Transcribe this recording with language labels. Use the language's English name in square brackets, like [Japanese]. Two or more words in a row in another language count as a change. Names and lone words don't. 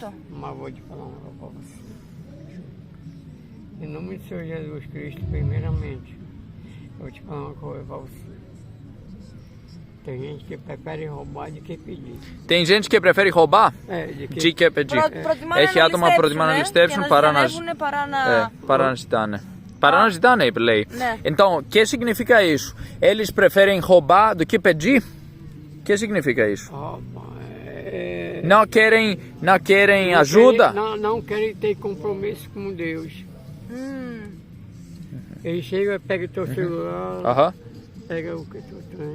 [Portuguese] Mas vou te falar uma coisa pra você. Em nome do Senhor Jesus Cristo, primeiramente, eu vou te falar uma coisa pra você. Tem gente que prefere roubar do que pedir. Tem gente que prefere roubar de que pedir. [Greek] Έχει άτομα που προτιμά να ληστεύσουν παρά να ζητάνε. Παρά να ζητάνε, είπε, λέει. [Portuguese] Então, o que significa isso? Eles preferem roubar do que pedir? O que significa isso? Não querem ajuda? Não querem ter compromisso com Deus. Ele chega, pega o teu celular, pega o que tu tem.